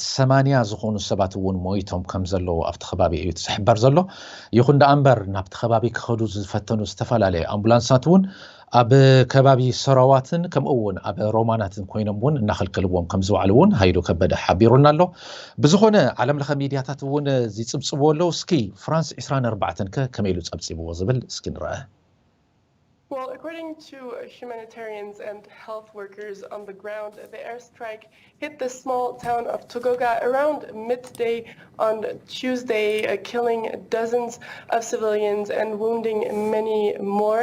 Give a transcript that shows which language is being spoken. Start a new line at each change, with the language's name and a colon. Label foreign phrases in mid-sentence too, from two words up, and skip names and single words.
Tigrinya: 80 ዝኾኑ ሰባት እውን ሞይቶም ከም ዘለዎ ኣብቲ ከባቢ እዩ ዝሕበር ዘሎ ይኹን ደኣ እምበር ናብቲ ከባቢ ክኸዱ ዝፈተኑ ዝተፈላለዩ ኣምቡላንሳት እውን ኣብ ከባቢ ሰራዋትን ከምኡውን ኣብ ሮማናትን ኮይኖም እውን እናኸልክልዎም ከም ዝውዕሉ እውን ሃይሉ ከበደ ሓቢሩና ኣሎ ብዝኾነ ዓለም ለኸ ሚድያታት እውን ዝጽብጽብዎ ኣለዉ እስኪ ፍራንስ 24 ከመይ ኢሉ ጸብጺብዎ ዝብል እስኪ ንርአ
English: Well, according to humanitarians and health workers on the ground, the airstrike hit the small town of Togoga around midday on Tuesday, killing dozens of civilians and wounding many more.